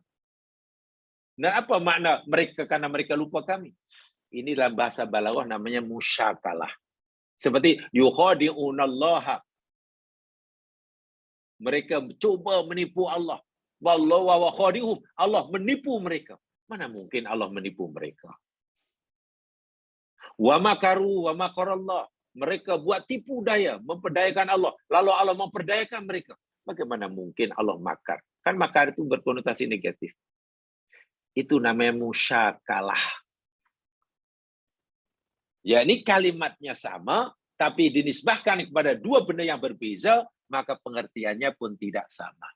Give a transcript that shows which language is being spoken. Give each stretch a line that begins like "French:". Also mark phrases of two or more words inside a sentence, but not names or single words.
Indonesian: Dan apa makna mereka karena mereka lupa kami? Ini dalam bahasa balaghah namanya musyakalah. Seperti yukhadi'unallaha. Mereka coba menipu Allah.
Arabic: والله وخادعهم.
Indonesian: Allah menipu mereka. Mana mungkin Allah menipu mereka?
Arabic: ومكروا ومكر الله.
Indonesian: Mereka buat tipu daya, memperdayakan Allah. Lalu Allah memperdayakan mereka. Bagaimana mungkin Allah makar? Kan makar itu berkonotasi negatif. Itu namanya musyakalah. Ya, ini kalimatnya sama, tapi dinisbahkan kepada dua benda yang berbeza, maka pengertiannya pun tidak sama.